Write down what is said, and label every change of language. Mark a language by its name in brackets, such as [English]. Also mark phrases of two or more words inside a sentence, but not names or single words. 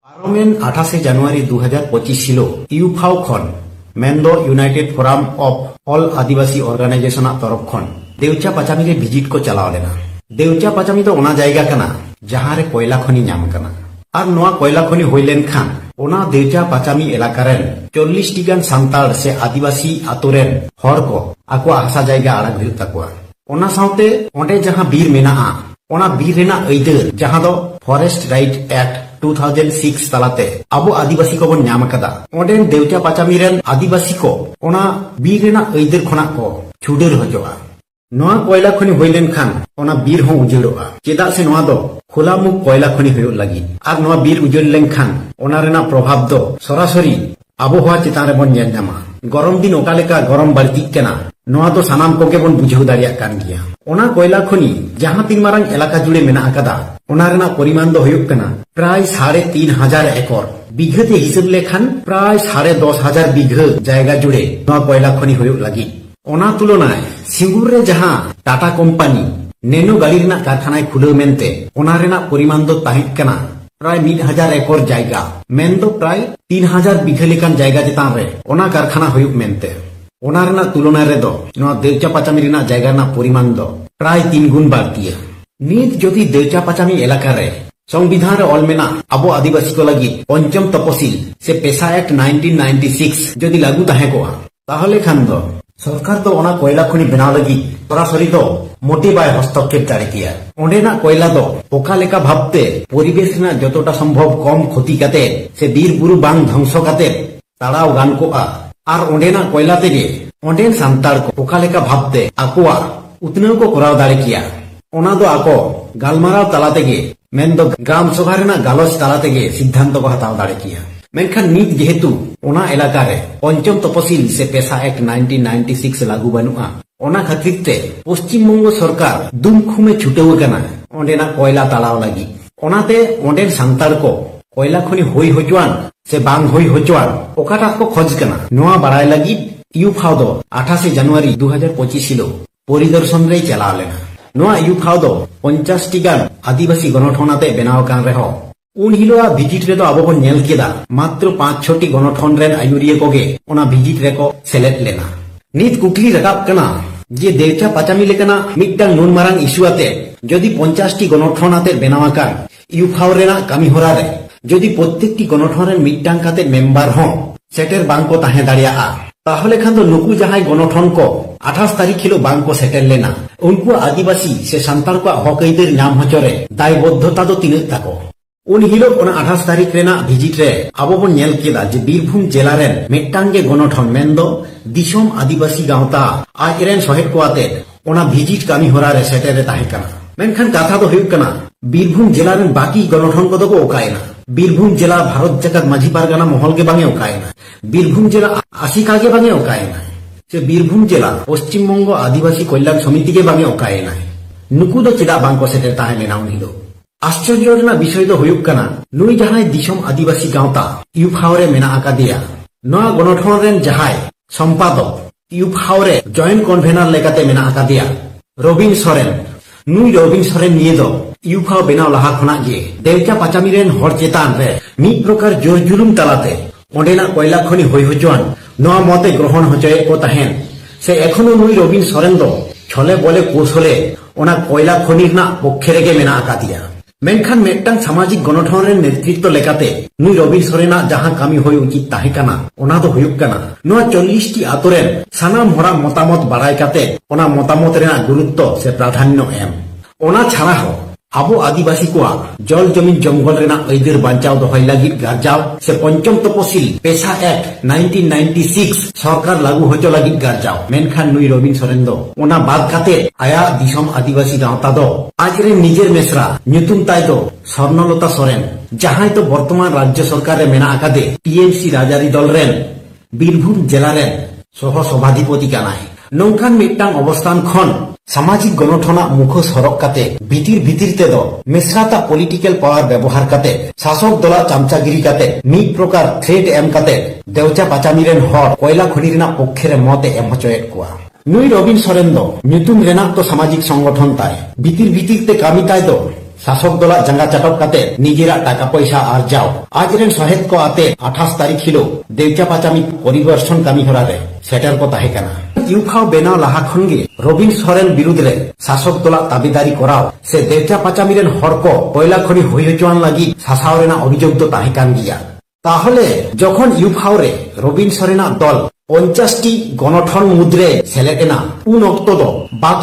[Santali] পার্লামেন 28 জানুয়ারি 2025 ছিল ইউফাও খন মেন্দো ইউনাইটেড ফোরাম অফ অল আদিবাসী অর্গানাইজেশন তরফ খন দেউচা পাচামি रे ভিজিট को चलाव लेना। देउचा पाचामी तो ओना जायगा कना जहां रे कोयला खनि नाम कना और नोआ कोयला खनि होइलेन खान ओना देउचा पाचामी इलाका रेन 40 टी गान सांताल से आदिवासी आतोरेन हर को आको हासा जायगा आड़ाग हुई तकवा। ओना साउते ओंडे जहां बीर मेनाआ ओना बीर रेना अइदर जहां दो फॉरेस्ट राइट एक्ट 2006 तलाते अब आदिवासी को बन नाम कदा ओंडे देउचा पाचामी रेन आदिवासी को ओना बीर रेना अइदर खना को छुडेर हजोआ। नोआ कोयला खनि होइलेन खान ओना बीर हो उजड़ोआ चेदा से नोआ दो खुला मुख कोयला खनि होयो लगी और नोआ बीर उजड़ लेन खान ओना रेना प्रभाव दो सरासरी आबोहवा चेतान रे बन नेल नामा। गरम दिन ओकालेका गरम बाड़ती केना नोआ दो सानाम कोगे बन बुझाव दाड़िया कान गिया। ओना कोयला खनि जहां तीन मारांग एलाका जुड़े मेना आकादा ओना रेना परिमाण दो होयो कना प्राय 3,500 एकड़ बिघते हिसाब लेखान प्राय 10,500 बिघा जायगा जुड़े नोआ कोयला खनि होयो लगी। ओना तुलनाय सिंगुर रे जहां टाटा कंपनी नेनो गाड़ी रेना कारखाना खुले मेनते ओना रेना परिमाण दो ताहित कना प्राय 1,000 एकड़ जायगा मेन दो प्राय 3,000 बिघा लेकान जायगा चेतान रे ओना कारखाना हुयुक मेनते ओना रेना तुलना रे दो नोआ देउचा पाचामी रेना जायगा ना परिमाण दो प्राय 3 गुण बाड़तिया। नित जदि देउचा पाचामी इलाका रे संविधान रे ऑल मेना अब आदिवासी को लगी पंचम तपसिल से पेशा एक्ट 1996 जदि लागू ताहे को ताहले खान दो सरकार तो ओना कोयला खनि बनाव लगी सरासरी दो मोटी बाय हस्तक्षेप दाड़े किया। ओंडेना कोयला दो ओका लेका भाबते परिवेश रेना जतटा संभव कम क्षति काते से बीर बुरु बांग ध्वंस काते ताड़ाव गान को आर ओंडेना कोयला तेगे ओंडेन सांतार को ओका लेका भाबते आकोआ उतनेव को कराव दाड़े किया। ओना दो आको गालमाराव ताला तेगे मेन दो ग्राम सभा रेना गालोच ताला तेगे सिद्धांत को हताव दाड़े किया। मेनखान नित जेहेतु ओना इलाका रे पंचम तपसिल से पेशा एक्ट 1996 लागू बनुआ ओना खातिर ते पश्चिम बंग सरकार दुमखुमे छुटेव कना ओंडेना कोयला तालाव लगी। ओनाते ओंडेन सांतार को कोयला खनि होई होचवान से बांग होई होचवान ओकाटा को खोज कना नोआ बाड़ाय लगी यूफाओ दो 28 जनवरी 2025 हिलो परिदर्शन रे चलाव लेना। नोआ यूफाओ दो 50 टी गान आदिवासी गणठनाते बेनाव कान रेहो उन हिलोआ भिजिट रे दो आबो बन नेल केदा मात्र 5-6 गणठन रेन आयुरिया कोगे ओना भिजिट रे को सेलेक्ट लेना। नित कुकली रकाब कना जे देउचा पाचामी लेकना मिदटांग नुन मारांग इस्यू आते जदि 50 टी गणठन आते बेनावा कान यूफाओ रेना कामी होरा रे जदि प्रत्येकटी गणठन रेन मिदटांग काते मेंबर हो सेटेर बांग को ताहे दाड़िया ताहले खान दो नुकु जहां गणठन को 28 तारीख हिलो बांग को सेटेल लेना उनको आदिवासी से सांतार को हक अइदार नाम हचरे दायबद्धता दो तिनाक ताको। उन हिलो 28 तारीख रेना भिजिट रे आबो बन नेल केदा जे बीरभूम जिला रेन मेटांगे गणठन मेनदो दिसोम आदिवासी गावता आज रेन सहेद को आते ओना भिजिट कामी होरा रे सेटेर रे ताहे कना। मेनखान कथा दो हुयुक कना बीरभूम जिला रेन बाकी गणठन को दो को ओकायना बीरभूम जिला भारत जगत माझी पारगाना महल के बांगे ओकायना बीरभूम जिला आशिका के बांगे ओकायना से बीरभूम जिला पश्चिम बंग आदिवासी कल्याण समिति के बांगे ओकायना नुकु दो चेदा बांग को सेटेर ताहे लेना उन हिलो। आश्चर्य रेना विषय दो हुयुक कना नुई जहां दिसोम आदिवासी गावता यूफाओ रे मेना आकादिया नोआ गणठन रेन जहां संपादक यूफाओ रे [English] joint convener [Santali] लेकाते मेना आकादिया रबिन सोरेन नुई रबिन सोरेन निये दो यूफाओ बेनाव लहा खना जे देउचा पाचामी रेन हर चेतान रे मिद प्रकार जोर जुलुम तालाते ओंडेना कोयला खनि होई होजवान नोआ मते ग्रहण होचए को ताहेन से एखोनो नुई रबिन सोरेन दो छले बोले कौशले ओना कोयला खनि ना पक्षे रेगे मेना आकादिया। मेनखान मेटटांग सामाजिक गणठन रेन नेतृत्व लेकाते नुई रबिन सोरेना जहां कामी होय उचित ताहे काना ओना दो हुयुक काना नोआ 40 टी आतोरेन सानाम होरा मतामत बाड़ाय काते ओना मतामत रेना गुरुत्व से प्राधान्य एम ओना छाड़ा हो आबो आदिवासी को जल जमीन जंगल रेना अइदार बांचाव दोहय लागिद गारजाव से पंचम तपसिल पेशा एक्ट 1996 सरकार लागू होचो लागिद गारजाव। मेनखान नुई रबिन सोरेन दो ओना बाद काते आया दिसोम आदिवासी गावता दो आज रे निजेर मेसरा ᱧᱩᱛᱩᱢ ताय दो स्वर्णलता सोरेन जहां तो वर्तमान राज्य सरकार रे मेना आकादे टीएमसी राजारी दल रेन बीरभूम जिला रेन सह सभाधिपति कानाय। नौकान मिदटांग अवस्थान खन सामाजिक गणठना मुखोस हरक काते भीतिर ते दो मेसराता [English] political power [Santali] व्यवहार काते शासक दला चामचागिरी काते मिद प्रकार थ्रेट एम काते देउचा पाचामी रेन हर कोयला खनि रेना पक्षे रे मते एम हचोएट कोआ। नुई रबिन सोरेन दो ᱧᱩᱛᱩᱢ रेना तो सामाजिक संगठन ताय भीतिर ते कामी ताय दो শাসক দল জাঙ্গা চাটক কাতে নিজেরা টাকা পয়সা আর্জাও আজরেন সহেদ কো আতে 28 তারিখ হিলো দেউচা পাচামি পরিদর্শন কামি হরারে সেটার কথা হেকানা ইউফাও বেনাও লাহা খনগে রবিন সরেন বিরুদ্ধে শাসক দল দাবিদারি করাও সে দেউচা পাচামিরেন হড়ক কয়লা খনি হই হচুয়ান লাগি শাসাও রেনা অভিযোগ তো তাহেকান গিয়া তাহলে যখন ইউফাও রে রবিন সরেনা দল 50টি গণঠন মুদ্রে সেলেটেনা উন অক্ত দ বাকি